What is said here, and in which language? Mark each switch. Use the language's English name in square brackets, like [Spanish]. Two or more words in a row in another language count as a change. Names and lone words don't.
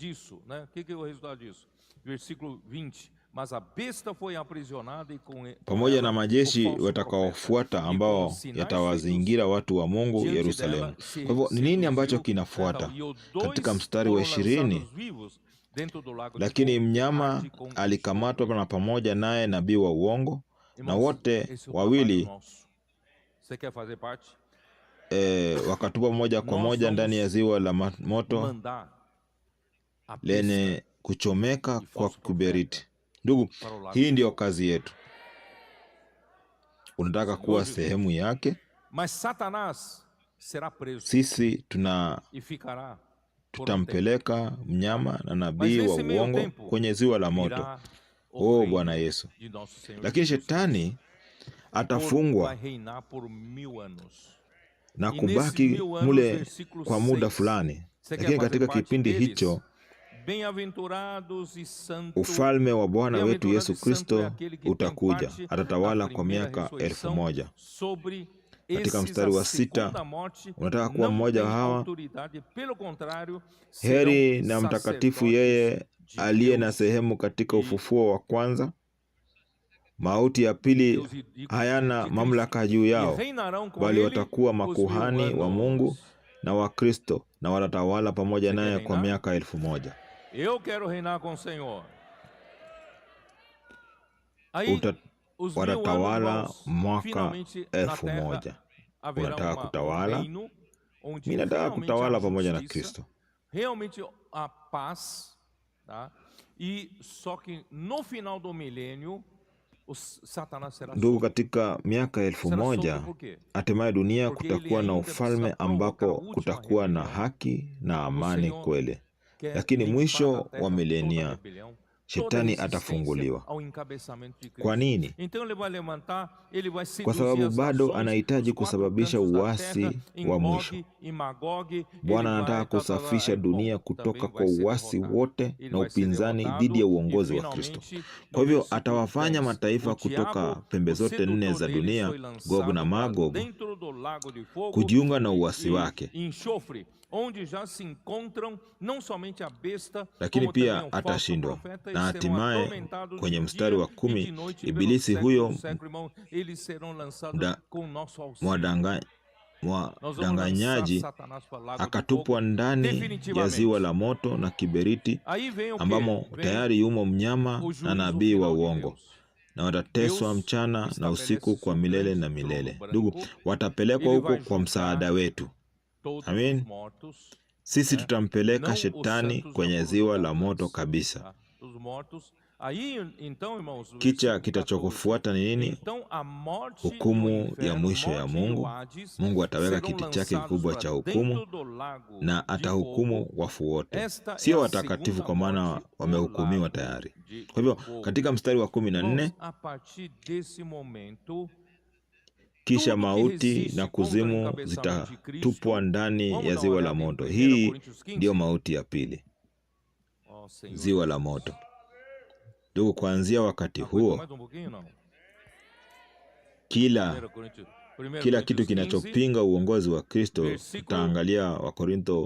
[Swahili] Pamoja na majeshi watakaofuata ambao yatawazingira watu wa Mungu Yerusalemu. Kwa hivyo ni nini ambacho kinafuata? Katika mstari wa 20, lakini mnyama alikamatwa na pamoja naye nabii wa uongo, na wote wawili [Portuguese] Você quer fazer parte? [Swahili] wakatupa moja kwa moja ndani ya ziwa la moto [Portuguese] Mandar a pista [Swahili] lenye kuchomeka kwa kiberiti. Ndugu, [Portuguese] para o lago [Swahili] hii [Portuguese] de [Swahili] ndiyo [Portuguese] fogo. [Swahili] kazi yetu. Unataka kuwa sehemu yake? [Portuguese] Mas Satanás será preso [Swahili] Sisi [Portuguese] e ficará por um tempo. [Swahili] tutampeleka mnyama na nabii [Portuguese] Mas [Swahili] wa [Portuguese] nesse meio [Swahili] uongo [Portuguese] tempo, [Swahili] kwenye ziwa la moto. [Portuguese] Virá o [Swahili] Oh [Portuguese] reino [Swahili] Bwana Yesu! [Portuguese] de nosso Senhor [Swahili] Lakini [Portuguese] Jesus [Swahili] shetani [Portuguese] Cristo. [Swahili] atafungwa [Portuguese] Vai reinar por 1000 anos. [Swahili] na [Portuguese] E nesses [Swahili] kubaki [Portuguese] 1000 anos, [Swahili] mule [Portuguese] versículo [Swahili] kwa muda [Portuguese] 6. [Swahili] fulani, [Portuguese] Você quer [Swahili] lakini [Portuguese] fazer [Swahili] katika [Portuguese] parte [Swahili] kipindi [Portuguese] deles? [Swahili] hicho [Portuguese] Bem-aventurados e santo. [Swahili] ufalme wa Bwana wetu [Portuguese] Bem-aventurado [Swahili] Yesu [Portuguese] e santo é [Swahili] Kristo [Portuguese] aquele que tem [Swahili] utakuja, [Portuguese] parte [Swahili] atatawala [Portuguese] na [Swahili] kwa [Portuguese] primeira [Swahili] miaka [Portuguese] ressurreição [Swahili] 1000. [Portuguese] sobre [Swahili] Katika [Portuguese] esses [Swahili] mstari [Portuguese] a [Swahili] wa 6, [Portuguese] segunda morte [Swahili] unataka kuwa [Portuguese] não [Swahili] mmoja [Portuguese] tem [Swahili] wa hawa? [Portuguese] autoridade, pelo contrário, [Swahili] Heri [Portuguese] serão [Swahili] na mtakatifu [Portuguese] sacerdotes [Swahili] yeye [Portuguese] de [Swahili] aliye na [Portuguese] Deus [Swahili] sehemu katika [Portuguese] e [Swahili] ufufuo wa kwanza. Mauti ya pili [Portuguese] Deus e [Swahili] hayana [Portuguese] de Cristo. [Swahili] mamlaka juu [Portuguese] E [Swahili] yao, [Portuguese] reinarão com [Swahili] bali [Portuguese] ele [Swahili] watakuwa [Portuguese] os 1000 [Swahili] makuhani wa Mungu [Portuguese] anos. [Swahili] na wa Kristo, na watatawala pamoja [Portuguese] Você quer [Swahili] naye kwa [Portuguese] reinar? [Swahili] miaka 1000. [Portuguese] Eu quero reinar com o Senhor. Aí, os 1000 [Swahili] Watatawala [Portuguese] anos, [Swahili] mwaka [Portuguese] finalmente na terra [Swahili] 1000. [Portuguese] haverá [Swahili] Unataka kutawala? [Portuguese] reino onde [Swahili] Mimi nataka [Portuguese] realmente [Swahili] kutawala [Portuguese] há [Swahili] pamoja na [Portuguese] justiça, [Swahili] Kristo. [Portuguese] realmente a paz, tá? E só que no final do milênio, Satanás será [Swahili] Ndugu, [Portuguese] solto. [Swahili] katika miaka [Portuguese] Será solto [Swahili] 1000 [Portuguese] por quê? [Swahili] hatimaye dunia [Portuguese] Porque ele [Swahili] kutakuwa na [Portuguese] ainda [Swahili] ufalme [Portuguese] precisa provocar a [Swahili] ambapo [Portuguese] última [Swahili] kutakuwa na [Portuguese] rebelião. [Swahili] haki na [Portuguese] O [Swahili] amani [Portuguese] Senhor [Swahili] kweli, [Portuguese] quer [Swahili] lakini [Portuguese] limpar [Swahili] mwisho [Portuguese] da terra [Swahili] wa [Portuguese] toda [Swahili] milenia [Portuguese] rebelião, toda [Swahili] shetani [Portuguese] resistência [Swahili] atafunguliwa. [Portuguese] ao encabeçamento de Cristo. [Swahili] Kwa nini? [Portuguese] Então ele vai levantar, ele vai [Swahili] Kwa [Portuguese] seduzir [Swahili] sababu [Portuguese] as [Swahili] bado [Portuguese] nações, [Swahili] anahitaji [Portuguese] os 4 [Swahili] kusababisha [Portuguese] cantos da [Swahili] uasi [Portuguese] terra, em [Swahili] wa [Portuguese] Gog [Swahili] mwisho. [Portuguese] e Magog. [Swahili] Bwana [Portuguese] Ele [Swahili] anataka [Portuguese] vai, [Swahili] kusafisha dunia [Portuguese] bom, [Swahili] kutoka [Portuguese] também [Swahili] kwa [Portuguese] vai ser [Swahili] uasi [Portuguese] derrotado. [Swahili] wote [Portuguese] Ele [Swahili] na [Portuguese] vai ser [Swahili] upinzani [Portuguese] derrotado [Swahili] dhidi ya [Portuguese] e [Swahili] uongozi wa Kristo. [Portuguese] finalmente, [Swahili] Kwa [Portuguese] no [Swahili] hivyo [Portuguese] versículo [Swahili] atawafanya [Portuguese] 10, [Swahili] mataifa [Portuguese] o [Swahili] kutoka [Portuguese] diabo, [Swahili] pembe [Portuguese] o [Swahili] zote nne [Portuguese] sedutor [Swahili] za [Portuguese] deles [Swahili] dunia, [Portuguese] foi [Swahili] Gog na [Portuguese] lançado [Swahili] Magog, [Portuguese] dentro do lago de fogo [Swahili] kujiunga na uasi [Portuguese] e [Swahili] wake. [Portuguese] enxofre, onde já se encontram não somente a besta, [Swahili] Lakini [Portuguese] como também [Swahili] pia [Portuguese] o falso [Swahili] atashindwa. [Portuguese] profeta, e [Swahili] Na [Portuguese] serão [Swahili] hatimaye [Portuguese] atormentados [Swahili] kwenye [Portuguese] de [Swahili] mstari wa [Portuguese] dia e [Swahili] 10, [Portuguese] de noite pelo [Swahili] ibilisi [Portuguese] século [Swahili] huyo [Portuguese] dos séculos, irmão. Eles serão lançados com nosso auxílio. Nós vamos lançar [Swahili] mwadanganyaji [Portuguese] Satanás para o lago de [Swahili] akatupwa [Portuguese] fogo [Swahili] ndani ya [Portuguese] definitivamente. [Swahili] ziwa la moto na kiberiti, [Portuguese] Aí vem o quê? [Swahili] ambamo [Portuguese] Vem [Swahili] tayari yumo mnyama [Portuguese] o [Swahili] na [Portuguese] juízo [Swahili] nabii wa [Portuguese] final de [Swahili] uongo, [Portuguese] Deus. [Swahili] na watateswa [Portuguese] Deus [Swahili] mchana na usiku [Portuguese] estabelece [Swahili] kwa [Portuguese] seu [Swahili] milele [Portuguese] grande [Swahili] na [Portuguese] trono [Swahili] milele. [Portuguese] branco. [Swahili] Ndugu, watapelekwa [Portuguese] Ele [Swahili] huko [Portuguese] vai [Swahili] kwa [Portuguese] julgar [Swahili] msaada wetu. [Portuguese] todos [Swahili] Amen. [Portuguese] os mortos, [Swahili] Sisi [Portuguese] né? [Swahili] tutampeleka [Portuguese] Não os [Swahili] shetani [Portuguese] santos [Swahili] kwenye [Portuguese] já [Swahili] ziwa [Portuguese] foram [Swahili] la moto [Portuguese] julgados, [Swahili] kabisa. [Portuguese] tá? Os mortos. Aí, então, irmãos, o [Swahili] Kicha [Portuguese] versículo 14. [Swahili] kitachokufuata ni nini? [Portuguese] Então a morte e o [Swahili] Hukumu ya [Portuguese] inferno, [Swahili] mwisho ya [Portuguese] morte e o [Swahili] Mungu. [Portuguese] Hades, [Swahili] Mungu ataweka [Portuguese] serão [Swahili] kiti chake [Portuguese] lançados [Swahili] kikubwa [Portuguese] para [Swahili] cha [Portuguese] dentro [Swahili] hukumu [Portuguese] do lago [Swahili] na [Portuguese] de [Swahili] atahukumu [Portuguese] fogo. [Swahili] wafu wote, [Portuguese] Esta é [Swahili] sio [Portuguese] a [Swahili] watakatifu, [Portuguese] segunda [Swahili] kwa maana [Portuguese] morte, o [Swahili] wamehukumiwa [Portuguese] lago [Swahili] tayari. [Portuguese] de [Swahili] Kwa hivyo [Portuguese] fogo. [Swahili] katika mstari wa 14, [Portuguese] Irmãos, a partir desse momento, [Swahili] kisha [Portuguese] tudo que [Swahili] mauti [Portuguese] resiste [Swahili] na [Portuguese] contra o [Swahili] kuzimu [Portuguese] encabeçamento de Cristo, [Swahili] zitatupwa ndani [Portuguese] vamos [Swahili] ya [Portuguese] dar uma [Swahili] ziwa la [Portuguese] olhada em [Swahili] moto. [Portuguese] 1 [Swahili] Hii [Portuguese] Coríntios 15. [Swahili] ndiyo mauti ya pili, [Portuguese] Ó, Senhor [Swahili] ziwa la [Portuguese] Jesus. [Swahili] moto. Ndugu, kuanzia wakati [Portuguese] Aguenta [Swahili] huo [Portuguese] mais um pouquinho, não? [Swahili] kila [Portuguese] 1 Coríntios [Swahili] kitu [Portuguese] 15, [Swahili] kinachopinga uongozi wa Kristo, [Portuguese] Versículo- [Swahili] tutaangalia Wakorintho